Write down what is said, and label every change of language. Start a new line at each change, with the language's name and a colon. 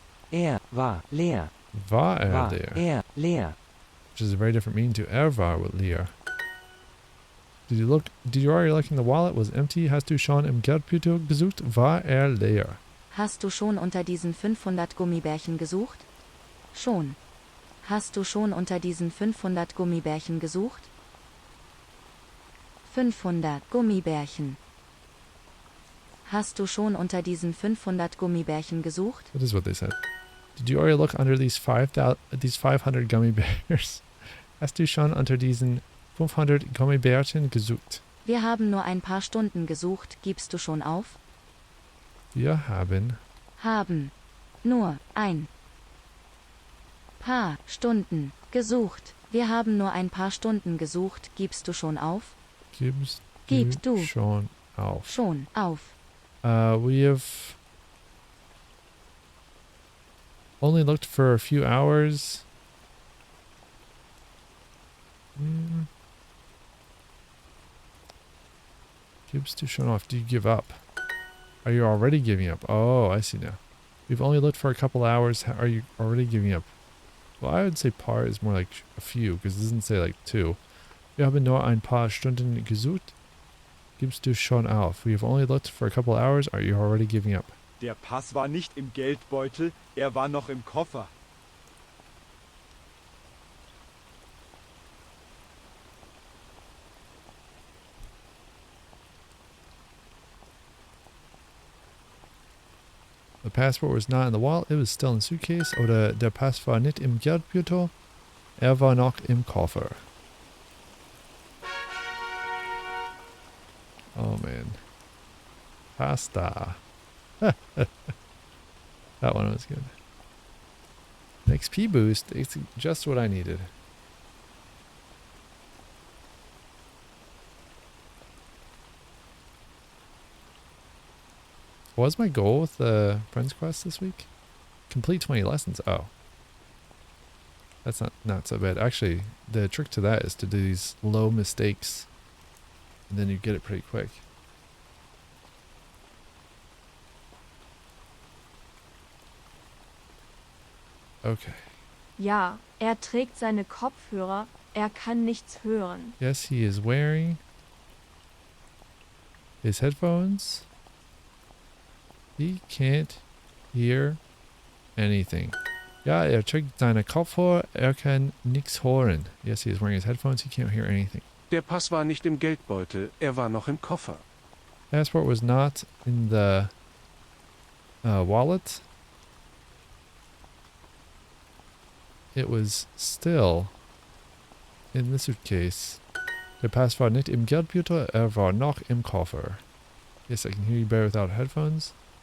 German: Er war leer. War War
English: there?
German: er leer.
English: Which is a very different meaning to war with leer. Did you already look in the wallet? Was empty.
German: Hast du schon im Geldbeutel gesucht? War leer? Hast du schon unter diesen 500 Gummibärchen gesucht? Schon. Hast du schon unter diesen 500 Gummibärchen gesucht? 500 Gummibärchen. Hast du schon unter diesen 500 Gummibärchen gesucht?
English: That is what they said. Did you already look under these 500 gummy bears?
German: Hast du schon unter diesen 500 Gummibärchen gesucht? Wir haben nur ein paar Stunden gesucht, gibst du schon auf? Wir haben nur ein paar Stunden gesucht. Wir haben nur ein paar Stunden gesucht, gibst du schon auf? Gibst du schon auf? Schon auf.
English: We have only looked for a few hours.
German: Gibst du schon auf?
English: Do you give up? Are you already giving up? Oh, I see now. We've only looked for a couple hours. Are you already giving up? Well, I would say paar is more like a few, because it doesn't say like two.
German: Wir haben nur ein paar Stunden gesucht. Gibst du schon auf?
English: We've only looked for a couple hours. Are you already giving up?
German: Der Pass war nicht im Geldbeutel, er war noch im Koffer.
English: The passport was not in the wallet. It was still in the suitcase.
German: Oder der Pass war nicht im Geldbeutel. War noch im Koffer.
English: Oh man. Pasta. That one was good. An XP boost. It's just what I needed. What was my goal with the Friends Quest this week? Complete 20 lessons. Oh. That's not so bad. Actually, the trick to that is to do these low mistakes. And then you get it pretty quick. Okay.
German: Ja, trägt seine Kopfhörer, kann nichts hören.
English: Yes, he is wearing his headphones. He can't hear anything.
German: Ja, trägt seine Kopfhörer, kann nichts hören.
English: Yes, he is wearing his headphones. He can't hear anything.
German: Der Pass war nicht im Geldbeutel, er war noch im Koffer.
English: Passport was not in the wallet. It was still in the suitcase.
German: Der Pass war nicht im Geldbeutel, war noch im Koffer.
English: Yes, I can hear you better without headphones.